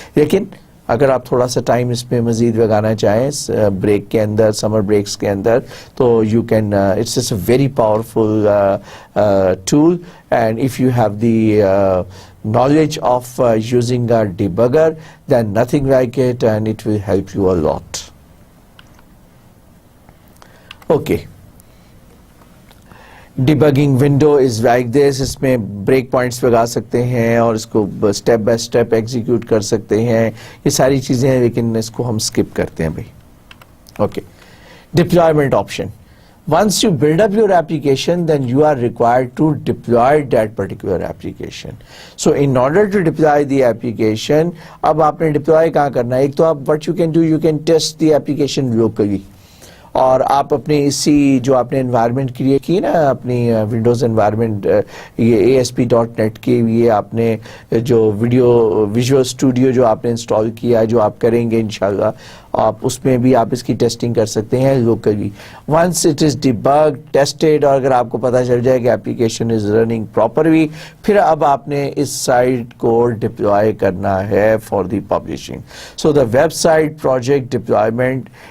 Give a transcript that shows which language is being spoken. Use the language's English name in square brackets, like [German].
[Urdu] لیکن اگر آپ تھوڑا سا ٹائم اس میں مزید لگانا چاہیں بریک کے اندر, [English] Summer breaks کے اندر, تو you can, it's a very powerful tool, and if you have the knowledge of using a debugger, then nothing like it, and it will help you a lot. Okay, debugging window is like this. [Urdu] اس میں break points لگا سکتے ہیں اور اس کو step by step execute کر سکتے ہیں, یہ ساری چیزیں ہیں, لیکن اس کو ہم اسکپ کرتے ہیں بھائی. [English] Okay, deployment option. Once you build up your application, then you are required to deploy that particular application. So in order to deploy the application, [Urdu] اب آپ نے deploy کہاں کرنا ہے, ایک تو آپ [English] what you can do, you can test the application locally. [Urdu] اور آپ اپنے اسی جو آپ نے انوائرمنٹ کریٹ کی نا اپنی ونڈوز انوائرمنٹ, یہ ASP.NET کے لیے آپ نے جو ویژول اسٹوڈیو جو آپ نے انسٹال کیا, جو آپ کریں گے انشاءاللہ, آپ اس میں بھی آپ اس کی ٹیسٹنگ کر سکتے ہیں locally. [English] once it is debug tested, [Urdu] اور اگر آپ کو پتہ چل جائے کہ [English] application is running properly, [Urdu] پھر اب آپ نے اس سائٹ کو ڈپلوائے کرنا ہے [English] For the publishing. So the website project deployment.